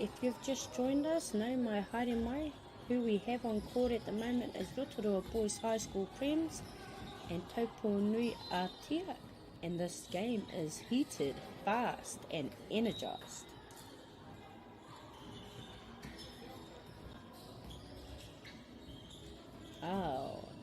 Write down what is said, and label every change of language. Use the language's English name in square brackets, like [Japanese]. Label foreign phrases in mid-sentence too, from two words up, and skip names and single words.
[English] If you've just joined us, [Māori] nau mai haere mai. [English] Who we have on court at the moment is Rotorua Boys High School Prems and Taupo Nui Ātia. And this game is heated, fast and energised. Oh.